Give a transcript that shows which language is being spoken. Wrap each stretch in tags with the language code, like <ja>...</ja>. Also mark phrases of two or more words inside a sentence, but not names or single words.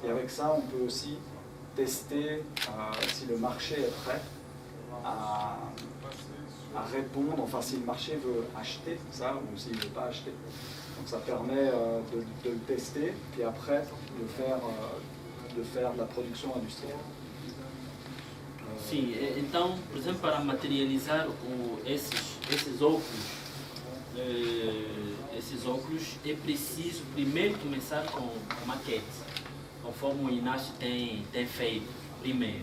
<fr>Et avec ça, on peut aussi tester si le marché est prêt à répondre, enfin si le marché veut acheter ça ou s'il ne veut pas acheter. Donc ça permet de le tester, puis après de faire de la production industrielle.</fr> <pt>Sim, então, por exemplo, para materializar esses óculos, é preciso primeiro começar com a maquete, conforme o Inácio tem feito primeiro.</pt>